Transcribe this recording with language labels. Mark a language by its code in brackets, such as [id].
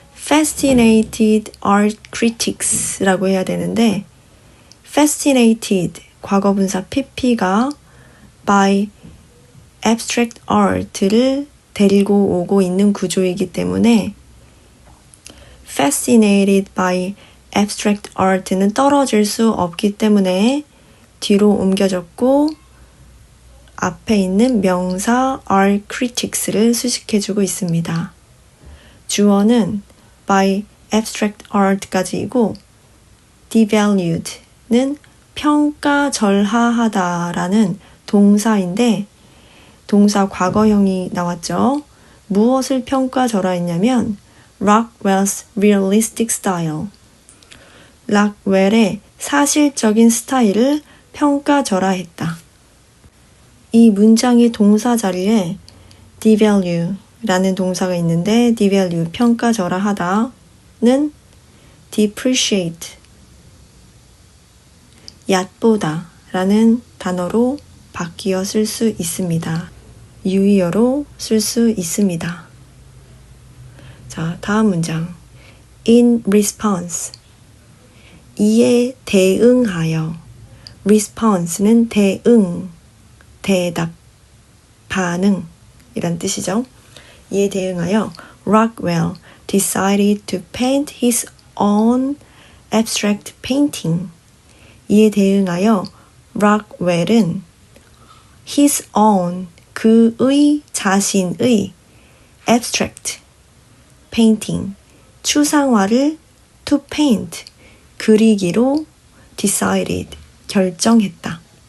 [en] fascinated art critics [ko] 라고 해야 되는데 fascinated 과거분사 pp가 [en] by abstract art [ko] 를 데리고 오고 있는 구조이기 때문에 [en] fascinated by abstract art [ko] 는 떨어질 수 없기 때문에 뒤로 옮겨졌고 앞에 있는 명사 art critics를 수식해주고 있습니다. 주어는 [en] by abstract art [ko] 까지이고 devalued는 평가절하하다라는 동사인데 동사 과거형이 나왔죠. 무엇을 평가절하했냐면 [en] Rockwell's realistic style. [ko] 락웰의 사실적인 스타일을 평가절하했다. 이 문장의 동사 자리에 devalue라는 동사가 있는데 devalue 평가절하하다는 [en] depreciate [ko] 얕보다 라는 단어로 바뀌어 쓸 수 있습니다. 유의어로 쓸 수 있습니다. 자, 다음 문장. [en] In response. [ko] 이에 대응하여. response는 대응, 대답, 반응 이란 뜻이죠. 이에 대응하여 [en] Rockwell decided to paint his own abstract painting. [ko] 이에 대응하여 락웰은 [en] his own [ko] 그의 자신의 [en] abstract painting [ko] 추상화를 [en] to paint [ko] 그리기로 decided 결정했다.